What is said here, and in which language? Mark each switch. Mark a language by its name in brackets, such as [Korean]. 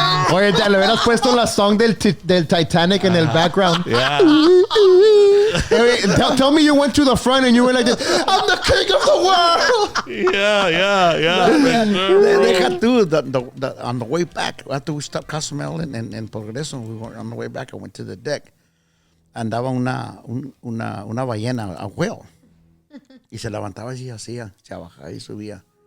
[Spanish] Oye, te le hubieras puesto la song del Titanic en el background. [English] Yeah. Hey, tell me you went to the front and you were like, this, I'm the king of the world. Yeah. [Spanish] Deja tú, [English] on the way back, after we stopped Cozumel and Progreso, we were on the way back, I went to the deck. [Spanish] Andaba una ballena, [English] a whale. [Spanish] Y se levantaba y hacía, se bajaba y subía.